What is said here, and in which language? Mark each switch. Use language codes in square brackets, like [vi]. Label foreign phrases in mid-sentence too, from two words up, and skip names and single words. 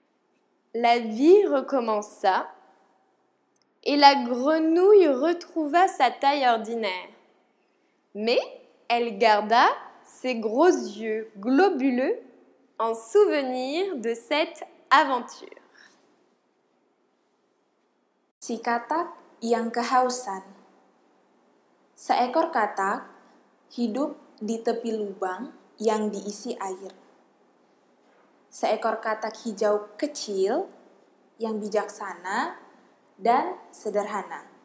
[fr] La vie recommença et la grenouille retrouva sa taille ordinaire. Mais elle garda ses gros yeux globuleux en souvenir de cette aventure. [id] Si katak yang kehausan. Seekor katak hidup di tepi lubang yang diisi air. Seekor katak hijau kecil yang bijaksana dan sederhana.